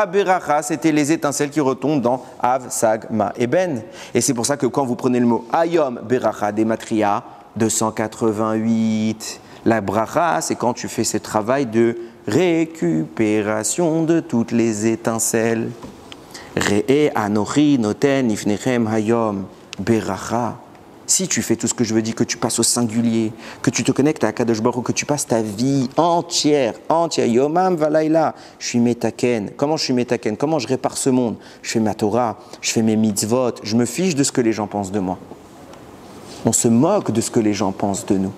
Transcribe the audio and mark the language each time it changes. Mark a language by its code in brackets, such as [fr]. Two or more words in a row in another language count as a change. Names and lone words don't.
[fr] Ha-Beracha, c'était les étincelles qui retombent dans Av, Sag, Ma et Ben. Et c'est pour ça que quand vous prenez le mot Hayom, Beracha, Gematria 288. La bracha, c'est quand tu fais ce travail de récupération de toutes les étincelles. [he] ראה אנכי נתן לפניכם היום ברכה. [fr] Si tu fais tout ce que je veux dire, que tu passes au singulier, que tu te connectes à Akadosh Baruch Hu, que tu passes ta vie entière, [he] יומם ולילה, [fr] je suis metaken. Comment je suis metaken? Comment je répare ce monde? Je fais ma Torah, je fais mes mitzvot, je me fiche de ce que les gens pensent de moi. On se moque de ce que les gens pensent de nous.